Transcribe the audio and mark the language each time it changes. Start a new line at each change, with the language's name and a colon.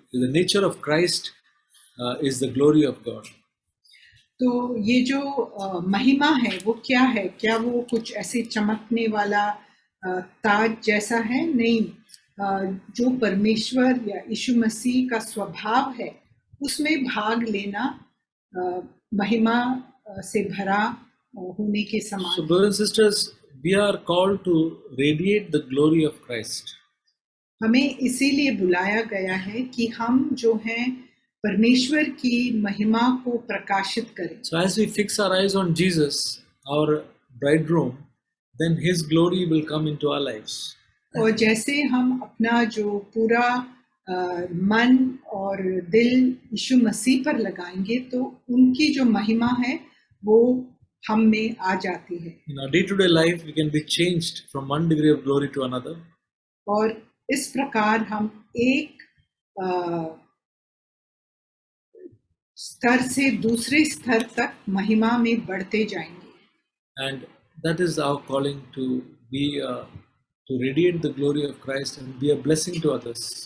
English: The nature of Christ is the glory of God.
Hindi: तो ये जो महिमा है वो क्या है? क्या वो कुछ ऐसे चमकने वाला ताज जैसा है? नहीं, जो परमेश्वर या यीशु मसीह का स्वभाव है उसमें भाग लेना महिमा से भरा होने के समान.
English: So, brothers and sisters, we are called to radiate the glory of Christ.
Hindi: हमें इसीलिए बुलाया गया है कि हम जो हैं परमेश्वर की महिमा को प्रकाशित करें.
English: So, as we fix our eyes on Jesus, our bridegroom, then His glory will come into our lives.
Hindi: और जैसे हम अपना जो पूरा मन और दिल यीशु मसीह पर लगाएंगे तो उनकी जो महिमा है वो हम में आ जाती है.
English: In our day-to-day life, we can be changed from one degree of glory to another.
Hindi: और इस प्रकार हम एक स्तर से दूसरे स्तर तक महिमा में बढ़ते जाएंगे.
English: And that is our calling to be to radiate the glory of Christ and be a blessing to others.